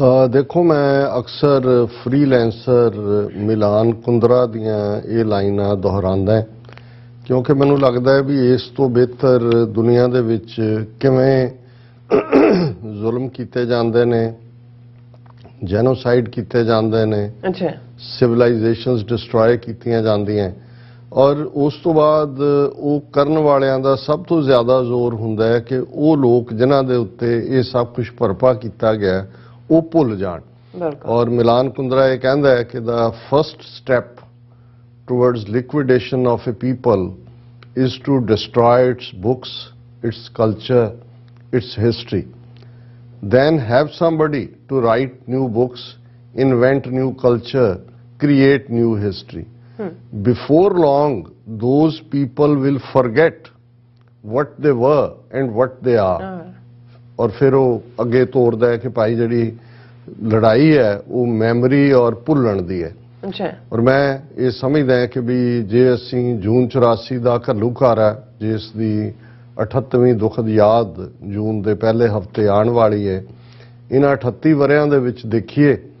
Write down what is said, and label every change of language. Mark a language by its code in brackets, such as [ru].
[pa] ਦੇਖੋ, ਮੈਂ ਅਕਸਰ ਫ੍ਰੀਲੈਂਸਰ ਮਿਲਾਨ ਕੁੰਦਰਾ ਦੀਆਂ ਇਹ ਲਾਈਨਾਂ ਦੁਹਰਾਉਂਦਾ ਕਿਉਂਕਿ ਮੈਨੂੰ ਲੱਗਦਾ ਹੈ ਵੀ ਇਸ ਤੋਂ ਬਿਹਤਰ ਦੁਨੀਆ ਦੇ ਵਿੱਚ ਕਿਵੇਂ ਜ਼ੁਲਮ ਕੀਤੇ ਜਾਂਦੇ ਨੇ, ਜੈਨੋਸਾਈਡ ਕੀਤੇ ਜਾਂਦੇ ਨੇ, ਸਿਵਲਾਈਜੇਸ਼ਨਸ ਡਿਸਟਰੋਏ ਕੀਤੀਆਂ ਜਾਂਦੀਆਂ ਔਰ ਉਸ ਤੋਂ ਬਾਅਦ ਉਹ ਕਰਨ ਵਾਲਿਆਂ ਦਾ ਸਭ ਤੋਂ ਜ਼ਿਆਦਾ ਜ਼ੋਰ ਹੁੰਦਾ ਹੈ ਕਿ ਉਹ ਲੋਕ ਜਿਨ੍ਹਾਂ ਦੇ ਉੱਤੇ ਇਹ ਸਭ ਕੁਝ ਭਰਪਾ ਕੀਤਾ ਗਿਆ ਉਹ ਭੁੱਲ ਜਾਣ। ਬਿਲਕੁਲ। ਔਰ ਮਿਲਾਨ ਕੁੰਦਰਾ ਇਹ ਕਹਿੰਦਾ ਹੈ ਕਿ [en] The first step towards liquidation of a people is to destroy its books, its culture, its history. Then have somebody to write new books, invent new culture, create new history. Before long, those people will forget what they were and what they are. [hi] और फिर [pa] ਉਹ ਅੱਗੇ ਤੋਰਦਾ ਹੈ ਕਿ ਭਾਈ ਜਿਹੜੀ ਲੜਾਈ ਹੈ ਉਹ ਮੈਮਰੀ ਔਰ ਭੁੱਲਣ ਦੀ ਹੈ। ਅੱਛਾ। ਔਰ ਮੈਂ ਇਹ ਸਮਝਦਾ ਹਾਂ ਕਿ ਵੀ ਜੇ ਅਸੀਂ ਜੂਨ 84 ਦਾ ਘੱਲੂਘਾਰਾ ਜਿਸ ਦੀ 78ਵੀਂ ਦੁਖਦ ਯਾਦ ਜੂਨ ਦੇ ਪਹਿਲੇ ਹਫਤੇ ਆਉਣ ਵਾਲੀ ਹੈ, ਇਹਨਾਂ 38 ਵਰਿਆਂ ਦੇ ਵਿੱਚ ਦੇਖੀਏ